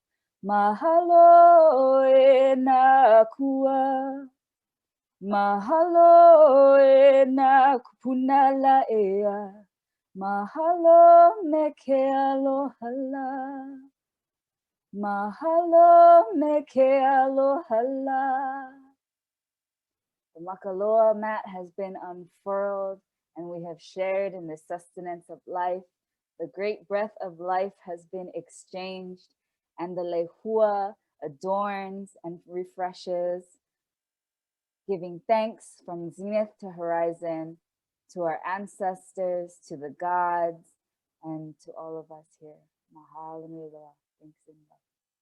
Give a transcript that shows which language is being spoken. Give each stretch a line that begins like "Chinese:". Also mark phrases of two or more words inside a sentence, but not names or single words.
Hawaiian: Mahalo e na kua. Mahalo e na kupunala ea. Mahalo me ke alohala. Mahalo me ke alohala.
English: The makaloa mat has been unfurled and we have shared in the sustenance of life. The great breath of life has been exchanged and the lehua adorns and refreshes, giving thanks from zenith to horizon, to our ancestors, to the gods, and to all of us here.
Hawaiian: Mahalo nui loa.
English: Thanks and love.